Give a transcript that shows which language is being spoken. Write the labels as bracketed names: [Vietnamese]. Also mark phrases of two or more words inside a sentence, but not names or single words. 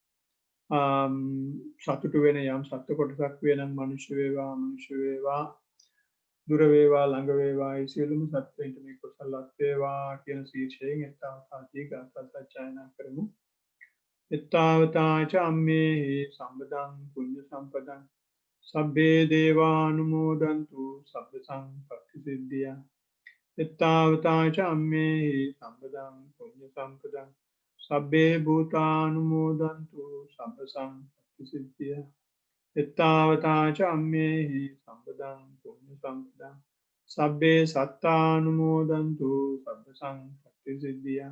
[Sinhala] සතුටු වෙන යම් සත්ව කොටසක් වෙනනම් මනුෂ්‍ය වේවා දුර වේවා ළඟ වේවා ඒ සියලුම සත්වයින්ට මේ කුසලත් වේවා කියන ශීර්ෂයෙන් එත්තාවතාදී ගාථා සජ්ජායනා කරමු. [Pali] එත්තාවතාච අම්මේහි සම්බදං පුඤ්ඤ සම්පදං සබ්බේ දේවානුමෝදන්තු සබ්බ සංපත්ති සිද්ධියා. එත්තාවතාච අම්මේහි සම්බදං පුඤ්ඤ සම්පදං සබ්බේ භූතානුමෝදන්තු සබ්බ සංපත්ති සිද්ධියා. එත්තාවතාච අම්මේහි සම්බදං පුඤ්ඤ සම්පදං සබ්බේ සත්තානුමෝදන්තු සබ්බ සංපත්ති සිද්ධියා.